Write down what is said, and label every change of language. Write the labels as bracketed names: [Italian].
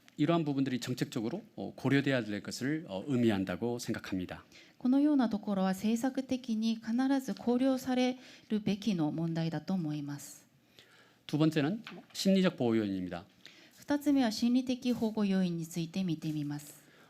[Korean] 이러한 부분들이 정책적으로 고려돼야 될 것을 의미한다고 생각합니다. [Japanese] このようなところは政策的に必ず考慮されるべきの問題だと思います。 [Korean] 두 번째는 심리적 보호 요인입니다. [Japanese] 2つ目は心理的保護要因について見てみます。